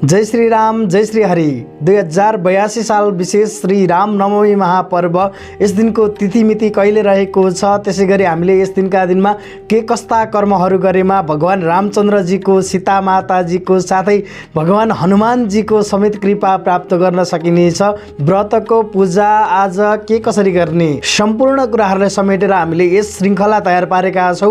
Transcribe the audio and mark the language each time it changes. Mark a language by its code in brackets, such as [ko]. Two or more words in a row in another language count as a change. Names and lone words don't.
[ne] जय श्री राम, जय श्री हरि। 2082 साल विशेष श्री राम नवमी महापर्व यस दिनको तिथिमिति कहिले रहेको छ, त्यसैगरी हामीले यस दिनका दिनमा के कस्ता कर्महरू गरेमा भगवान रामचन्द्रजीको, सीता माताजीको साथै भगवान हनुमानजीको समेत कृपा प्राप्त गर्न सकिनेछ, व्रतको पूजा आज के कसरी गर्ने, सम्पूर्ण कुराहरूलाई समेटेर हामीले यस श्रृङ्खला तयार पारेका छौँ।